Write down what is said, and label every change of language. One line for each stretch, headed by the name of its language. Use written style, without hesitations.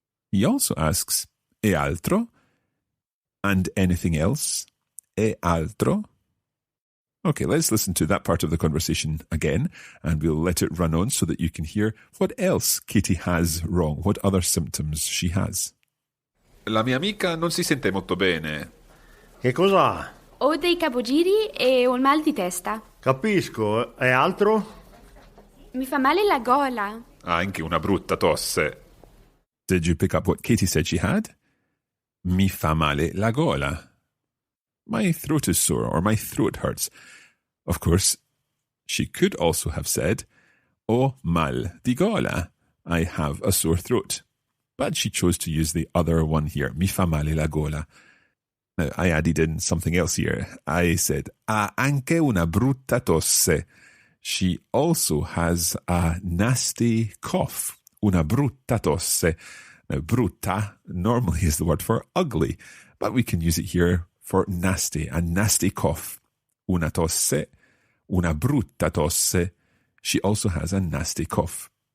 English: He also asks,
Italian: e altro?
English: And anything else?
Italian: E altro?
English: Okay, let's listen to that part of the conversation again, and we'll let it run on so that you can hear what else Katie has wrong, what other symptoms she has.
Italian: La mia amica non si sente molto bene. Che cos'ha? Ho dei capogiri e un mal di testa. Capisco, e altro? Mi fa male la gola. Ha anche una brutta tosse.
English: Did you pick up what Katie said she had?
Italian: Mi fa male la gola.
English: My throat is sore, or my throat hurts. Of course, she could also have said,
Italian: ho mal di gola.
English: I have a sore throat. But she chose to use the other one here,
Italian: mi fa male la gola.
English: Now, I added in something else here. I said,
Italian: ha anche una brutta tosse.
English: She also has a nasty cough.
Italian: Una brutta tosse.
English: Now, brutta normally is the word for ugly, but we can use it here for nasty, a nasty cough.
Italian: Una tosse, una brutta tosse.
English: She also has a nasty cough.